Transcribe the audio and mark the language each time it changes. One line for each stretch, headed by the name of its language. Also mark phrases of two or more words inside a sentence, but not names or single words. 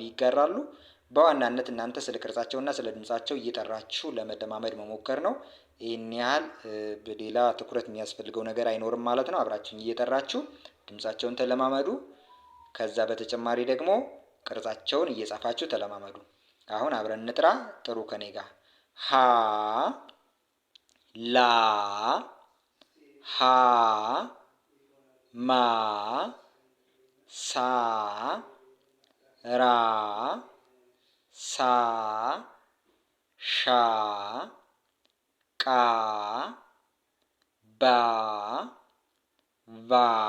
Amharic: ይጋራሉ። በዋናነት እናንተ ስለ ቅርጻቸውና ስለ ድምጻቸው እየጠራችሁ ለመለማመድ መሞከር ነው። ይህን ያህል በሌላ ትኩረት የሚያስፈልገው ነገር አይኖርም ማለት ነው። አብራችሁኝ እየጠራችሁ ድምጻቸውን ተለማመዱ። ከዛ በተጨማሪ ደግሞ ቅርጻቸውን እየጻፋችሁ ተለማመዱ። አሁን አብረን እንጥራ። ጥሩ ከኔ ጋር ሀ ላ ሀ ማ ሳ ራ ሳ ሻ ቃ ባ ቫ